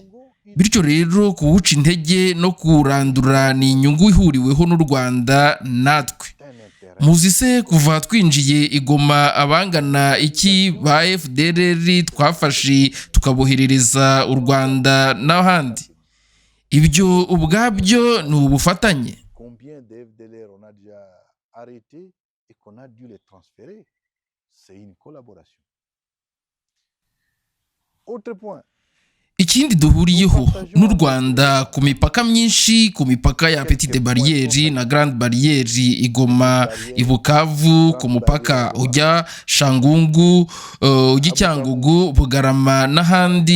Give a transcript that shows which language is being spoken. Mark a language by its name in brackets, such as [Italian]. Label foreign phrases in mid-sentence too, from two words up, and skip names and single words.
[Kinyarwanda] Bityo rero kuwuca intege no kurandura ni inyungu ihuriweho n'u Rwanda natwe. Muzi se kuva twinjiye i Goma abangana iki ba FDLR twafashe tukaboherereza u Rwanda n'ahandi? Ibyo ubwabyo ni ubufatanye. [French] Combien de FDLR on a déjà arrêté et qu'on a dû les transférer? C'est une collaboration. Autre point. [Kinyarwanda] Ikindi duhuriyeho n'u Rwanda ku mipaka myinshi, ku mipaka ya Petite Barriere na Grande Barriere, i Goma, i Bukavu, ku mupaka ujya Shangungu, ujya Cyangugu, Bugarama n'ahandi.